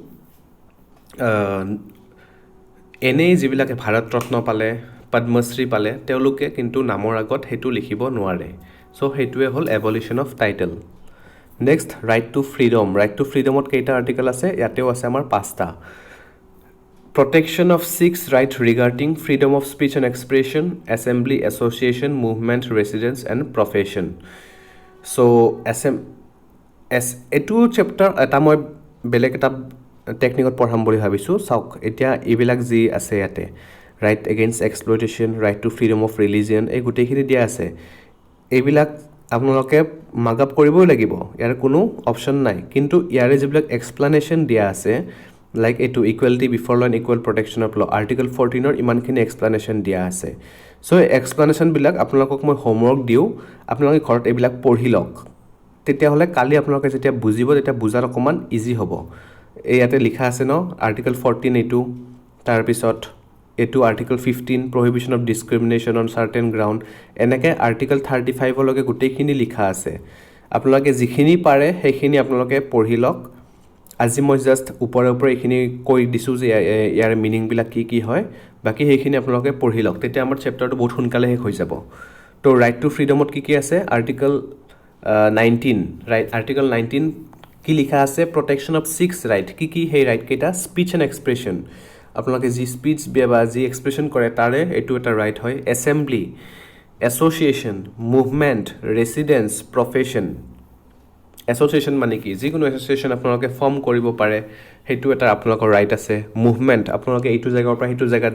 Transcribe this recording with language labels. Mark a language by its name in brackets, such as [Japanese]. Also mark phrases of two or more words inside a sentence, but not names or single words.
[Assamese] এনেই যিবিলাকে ভাৰত ৰত্ন পালে পদ্মশ্ৰী পালে তেওঁলোকে কিন্তু নামৰ আগত হেতু লিখিব নোৱাৰে সো হেতুৱে হল [English] abolition of title [Assamese] নেক্সট [English] right to freedom [Assamese] কেইটা আৰ্টিকল আছে ইয়াতেও আছে আমাৰ 5টা [English] protection of 6 right regarding freedom of speech and expression assembly association movement residence and profession so [Assamese] এটো চ্যাপ্টাৰ এটা মই বেলেগ এটা টেকনিকত পঢ়াম বুলি ভাবিছো চাওক এতিয়া ইবিলাক যি আছে ইয়াতে [English] right against exploitation right to freedom of religion [Assamese] এই গুটেখিনি দিয়া আছে এইবিলাক আপোনালোকে মাৰ্কআপ কৰিবই লাগিব ইয়াৰ কোনো অপচন নাই কিন্তু ইয়াৰে যিবিলাক এক্সপ্লেনেশ্যন দিয়া আছে লাইক এটো [English] equality before law and equal protection of law [Assamese] আৰ্টিকল 14 ৰ ইমানখিনি এক্সপ্লেনেশ্যন দিয়া আছে সো এক্সপ্লেনেশ্যন বিলাক আপোনালোকক মই হোমৱৰ্ক দিও আপোনালোকে ঘৰত এইবিলাক পঢ়ি লওক তেতিয়া হলে কালি আপোনালোকে যেতিয়া বুজিব তেতিয়া বুজাৰ অকমান ইজি হ'ব এই ইয়াতে লিখা আছে ন আৰ্টিকল 14 এটো তাৰ পিছত এটো আৰ্টিকল 15 [English] prohibition of discrimination on certain ground [Assamese] এনেকে আৰ্টিকল 35 লকে গুটেখিনি লিখা আছে আপোনালোকে যিখিনি পাৰে সেইখিনি আপোনালোকে পঢ়ি লওক আজি মই জাস্ট ওপৰে এইখিনি কৈ দিছো যে ইয়াৰ মিনিং বিলাক কি হয় বাকি সেইখিনি আপোনালোকে পঢ়ি লওক তেতিয়া আমাৰ চ্যাপ্টাৰটো বহুত সোনকালে শেষ হৈ যাব তো [English] right to freedom [Assamese] কি আছে আৰ্টিকল 19 ৰাইট আৰ্টিকল 19 কি লিখা আছে [English] protection of 6 right [Assamese] কি সেই ৰাইট কেইটা [English] speech and expression [Assamese] আপোনালোকে যি স্পিচ বা যি এক্সপ্ৰেছন কৰে তাৰে এটো এটা ৰাইট হয় [English] assembly association movement residence profession [Assamese] এছ'চিয়েশ্যন মানে কি যিকোনো এছ'চিয়েশ্যন আপোনালোকে ফৰ্ম কৰিব পাৰে হেতু এটা আপোনালোকৰ ৰাইট আছে মুভমেণ্ট আপোনালোকে এইটো জায়গাৰ পৰা হেতু জায়গাত